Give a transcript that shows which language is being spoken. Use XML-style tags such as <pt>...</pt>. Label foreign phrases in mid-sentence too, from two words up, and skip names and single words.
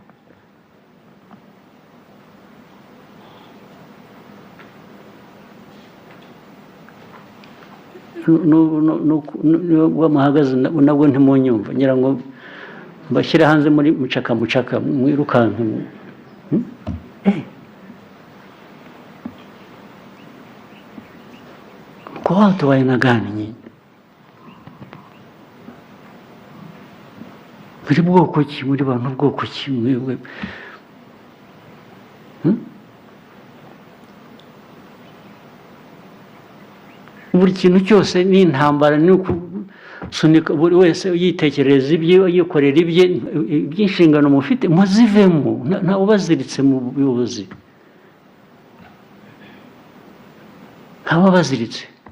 <rw>Nubwo muhagaze nabwo ntimunyumva, ngira ngo mbashyire hanze muri mucaka mwirukanke.</rw> <sw>Kwa watu wa aina gani nyinyi?</sw> <rw>Muri bwoko ki? Muri bantu bwoko ki mwebwe? Buri kintu cyose ni intambara, ni ukusunika buri wese yitekereza ibye, yikorera ibye, iby'inshingano mufite muzivemo, nta ubaziritse mu buyobozi, nta baziritse.</rw>